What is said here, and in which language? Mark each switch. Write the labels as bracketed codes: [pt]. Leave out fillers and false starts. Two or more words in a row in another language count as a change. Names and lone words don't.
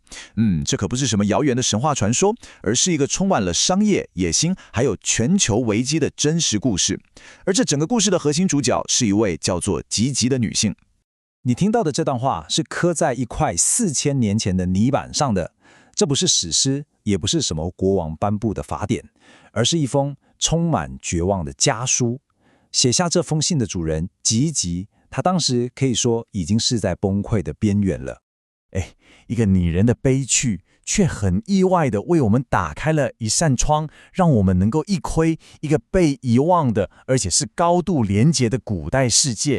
[zh] 這可不是什麼遙遠的神話傳說，而是一個充滿了商業、野心，還有全球危機的真實故事。而這整個故事的核心主角是一位叫做吉吉的女性。你聽到的這段話是刻在一塊4000年前的泥板上的，這不是史詩，也不是什麼國王頒布的法典，而是一封充滿絕望的家書。寫下這封信的主人吉吉，他當時可以說已經是在崩潰的邊緣了。一個擬人的悲劇，卻很意外地為我們打開了一扇窗，讓我們能夠一窺一個被遺忘的，而且是高度連結的古代世界。